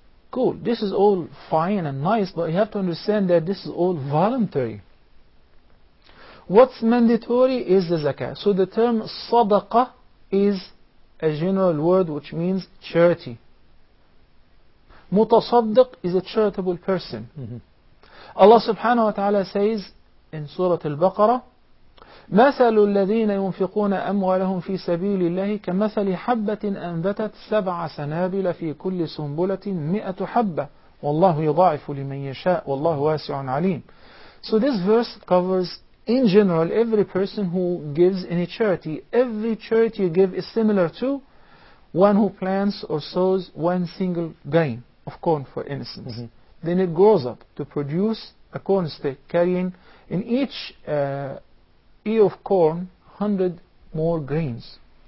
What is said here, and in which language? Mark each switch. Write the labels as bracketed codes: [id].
[en] Cool, this is all fine and nice, but you have to understand that this is all voluntary. What's mandatory is the zakah. So the term sadaqah is a general word which means charity. Mutasaddiq is a charitable person. [ar] Allah subhanahu wa ta'ala says in Surah Al-Baqarah, مَثَلُ الَّذِينَ يُنْفِقُونَ أَمْوَالَهُمْ فِي سَبِيلِ اللَّهِ كَمَثَلِ حَبَّةٍ أَنْبَتَتْ سَبْعَ سَنَابِلَ فِي كُلِّ سُنْبُلَةٍ مِئَةُ حَبَّةٍ وَاللَّهُ يُضَاعِفُ لِمَنْ يَشَاءُ وَاللَّهُ وَاسِعٌ عَلِيمٌ. [en] So this verse covers, in general, every person who gives any charity, every charity you give is similar to one who plants or sows one single grain of corn, for instance. Then it grows up to produce a corn stick carrying in each ear of corn 100 more grains.